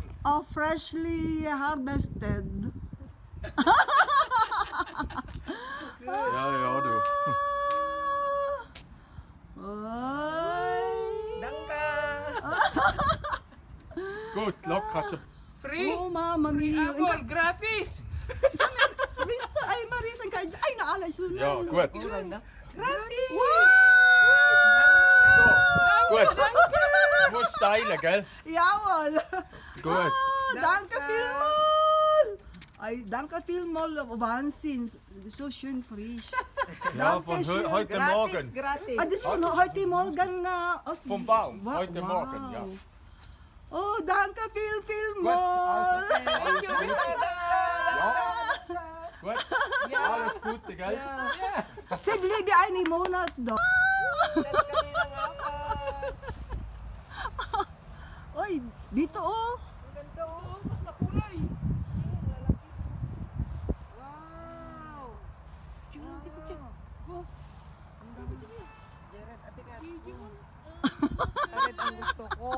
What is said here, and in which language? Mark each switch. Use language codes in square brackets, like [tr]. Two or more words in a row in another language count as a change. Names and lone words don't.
[en] of freshly harvested. [de] Ja, du. Ay. Danka! Gut, locker. [en] Free! [it] Oh, mama mia. [en] Apple, gratis! Visto, ay Marisa, ay naalay sunan. [de] Ja, gut. Gratis! So, gut. Du musst teilen, gell? Jawohl. Gut. Danke vielmals. Ay, danke vielmals. Wahnsinn. So schön frisch. Ja, von heute Morgen. Gratis! Ah, das von heute Morgen aus... Vom Baum, Wa- heute Morgen, ja. Oh, danke Gut, vielmals. alles Gute. Ja. Gut. Alles Gute, gell? Sie bliebe einen Monat da. [tl] Oy, dito oh. Ang ganda oh, mas makulay. Wow! Oh, ang dami din. Jared, ate ka. Jared, ang gusto ko.